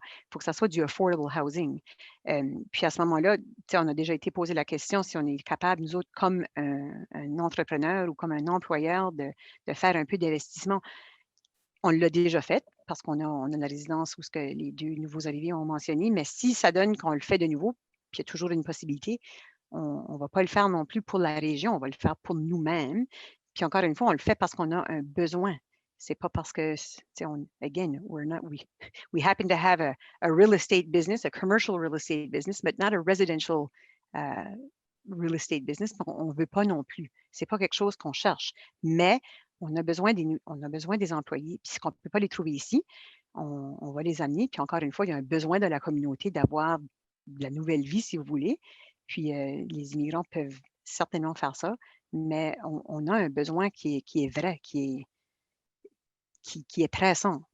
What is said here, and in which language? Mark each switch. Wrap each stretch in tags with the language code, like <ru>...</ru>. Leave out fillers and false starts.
<fr>Il faut que ça soit du</fr> <en>affordable housing.</en> <fr>Puis, à ce moment-là, on a déjà été posé la question si on est capable, nous autres, comme un entrepreneur ou comme un employeur, de faire un peu d'investissement. On l'a déjà fait parce qu'on a la résidence où ce que les 2 nouveaux arrivés ont mentionné, mais si ça donne qu'on le fait de nouveau, puis il y a toujours une possibilité, on ne va pas le faire non plus pour la région, on va le faire pour nous-mêmes. Puis encore une fois, on le fait parce qu'on a un besoin. C'est pas parce que,</fr> <en>again, we happen to have a real estate business, a commercial real estate business, but not a residential real estate business.</en> <fr>On ne veut pas non plus. C'est pas quelque chose qu'on cherche. Mais on a besoin des employés. Puis, qu'on ne peut pas les trouver ici, on va les amener. Puis, encore une fois, il y a un besoin de la communauté d'avoir de la nouvelle vie, si vous voulez. Puis, les immigrants peuvent certainement faire ça, mais on a un besoin qui est vrai, qui est pressant.</fr>